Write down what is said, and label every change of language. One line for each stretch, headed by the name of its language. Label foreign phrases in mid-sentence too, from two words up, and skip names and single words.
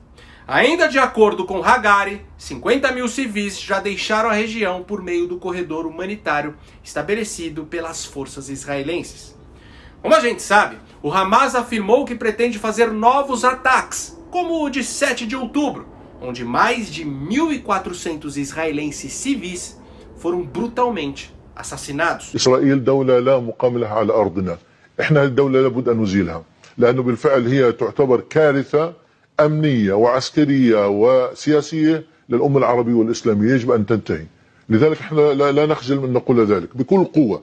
Portuguese: Ainda de acordo com Hagari, 50 mil civis já deixaram a região por meio do corredor humanitário estabelecido pelas forças israelenses. Como a gente sabe, o Hamas afirmou que pretende fazer novos ataques, como o de 7 de outubro, onde mais de 1.400 israelenses civis foram brutalmente assassinados.
Arabic: إسرائيل دولة لا مقام لها على أرضنا. إحنا الدولة لابد أن نزيلها، لأنه بالفعل هي تعتبر كارثة أمنية وعسكرية وسياسية للأمة العربية والإسلامية، يجب أن تنتهي. لذلك احنا لا نخجل من نقول ذلك بكل قوة.